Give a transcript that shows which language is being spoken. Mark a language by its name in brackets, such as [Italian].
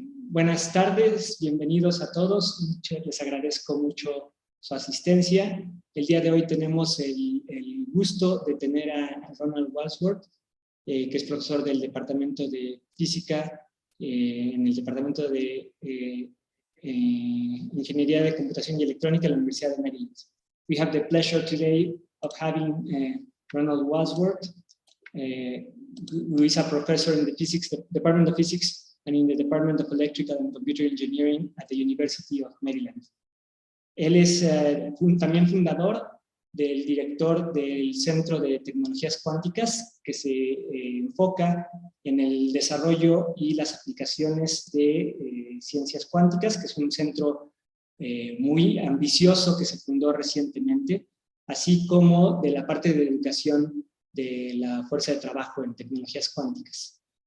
[Spanish] Buenas tardes, bienvenidos a todos. Les agradezco mucho su asistencia. El día de hoy tenemos el gusto de tener a Ronald Walsworth, que es profesor del Departamento de Física en el Departamento de Ingeniería de Computación y Electrónica de la Universidad de Maryland. [English] We have the pleasure today of having Ronald Walsworth, who is a professor in the Department of Physics and in the Department of Electrical and Computer Engineering at the University of Maryland. [Spanish] Él es también fundador del director del Centro de Tecnologías Cuánticas, que se enfoca en el desarrollo y las aplicaciones de ciencias cuánticas, que es un centro muy ambicioso que se fundó recientemente, así como de la parte de educación de la fuerza de trabajo en tecnologías cuánticas.